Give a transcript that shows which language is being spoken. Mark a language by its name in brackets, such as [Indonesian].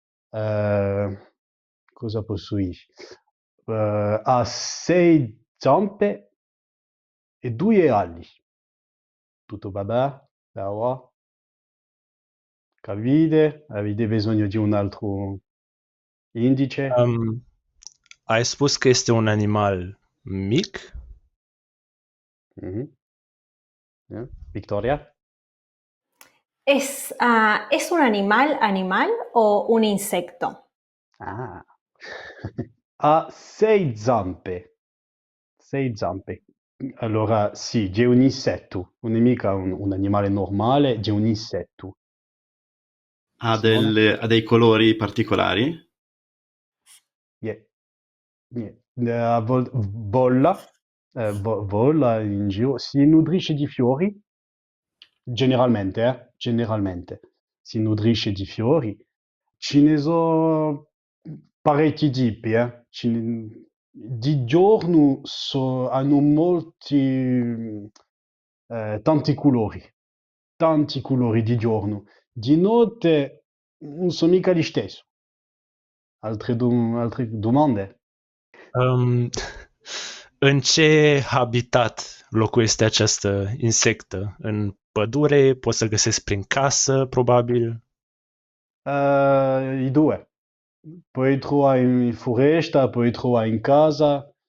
[Italian] Cosa posso dire? Ha sei zampe e due ali. Tutto vabbè? Bravo. Capite? Avete bisogno di un altro indice? [Romanian] Ai spus că este un animal mic? Mhm. Yeah. Victoria? [Spanish] ¿Es un animal o un insecto? [Italian] Ah. Ha sei zampe. Sei zampe. Allora, sì, è un insetto. Non è mica un animale normale, è un insetto. Simone? Ha dei colori particolari? Yeah. Yeah. Vola in giro, si nutrisce di fiori, generalmente, generalmente, si nutrisce di fiori. Ce ne sono parecchi tipi, di giorno hanno tanti colori di giorno. Di notte non sono mica gli stessi. Altre domande? [Romanian] Um, În ce habitat locuiește această insectă? În pădure? Pot să găsesc prin casă, probabil? [Italian] I due. Puoi trovare in foresta, puoi trovare in casa.